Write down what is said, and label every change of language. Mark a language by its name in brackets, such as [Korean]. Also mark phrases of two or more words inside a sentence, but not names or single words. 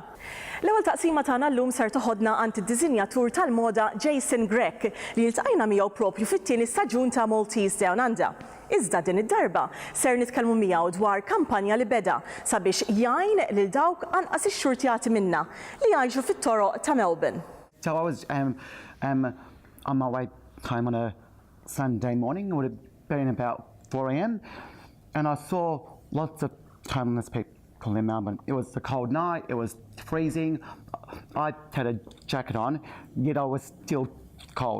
[Maltese] L-ewwel taqsima tagħna llum ser toħodna għand id-diżinjatur tal-moda Jason Grech li ltqajna miegħu proprju fit-tieni staġun ta' Maltese DownUnder. Iżda din id-darba ser nitkellmu miegħu dwar kampanja li beda sabiex jgħin lil dawk anqas ix-xurtjati minnha li jgħixu fit-toroq ta' Melbourne. [English] So I was on my way home on a Sunday morning. It would have been about 4 a.m. and I saw lots of homeless people in Melbourne. It was a cold night, it was freezing. I had a jacket on, yet I was still cold.